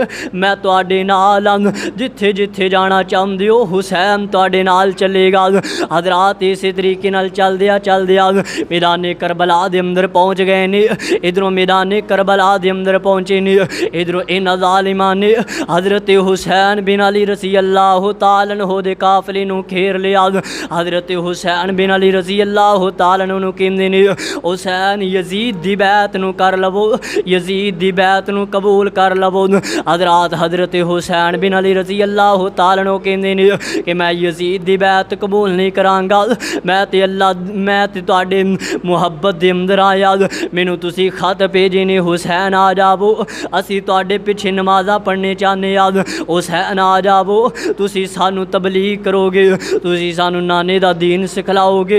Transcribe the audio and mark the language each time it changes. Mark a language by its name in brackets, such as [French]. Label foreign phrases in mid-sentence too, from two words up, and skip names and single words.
[Punjabi] میں تہاڈے نال جتھے جتھے جانا چاہتے ہو حسین تہاڈے نال چلے گا. حضرات اس طریقے نال چلدیاں میدان کربلا دے اندر پہنچ گئے نے. ادھروں میدان کربلا دے اندر پہنچے نے۔ ادھروں انہاں ظالماں نے حضرت حسین بن علی [Arabic] رضي الله تعالى عنه [Punjabi] دے قافلے نوں گھیر لیا. حضرت حسین بن علی [Arabic] رضي الله تعالى عنه [Punjabi] کہندے نے حسین یزید دی بیعت نوں کر لوو، یزید دی بیعت نوں قبول کر لوو. حضرت حسین بن علی [Arabic] رضي الله تعالى عنه [Punjabi] کہندے نے کہ میں یزید دی بیعت قبول نہیں کراں گا، میں تے تہاڈے محبت دے اندر آیا، مینوں تسی خط بھیجے نے حسین آ جاوو، اسی تہاڈے پچھے نمازاں پڑھنے چاہتے ہیں، حسین آ جاوو، تسی سانوں تبلیغ کرو گے، تسی سانوں نانے دا دین سکھلاؤ گے.